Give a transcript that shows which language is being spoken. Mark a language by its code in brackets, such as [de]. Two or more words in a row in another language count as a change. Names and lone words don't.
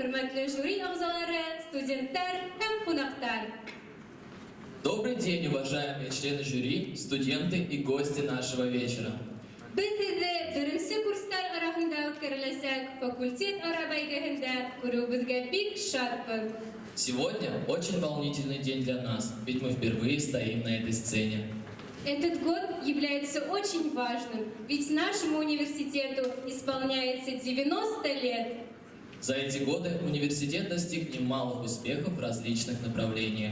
[ba] хөрмәтле жюри ағзалары, студенттар һәм қонақтар. [ru] Добрый день, уважаемые члены жюри, студенты и гости нашего вечера. [ba] Без һезне беренче курстар арасында үткәреләчәк факультет ара бәйгеһендә күрүебезгә бик шатпын. [ru] Сегодня очень волнительный день для нас, ведь мы впервые стоим на этой сцене. Этот год является очень важным, ведь нашему университету исполняется 90 лет. За эти годы университет достиг немалых успехов в различных направлениях.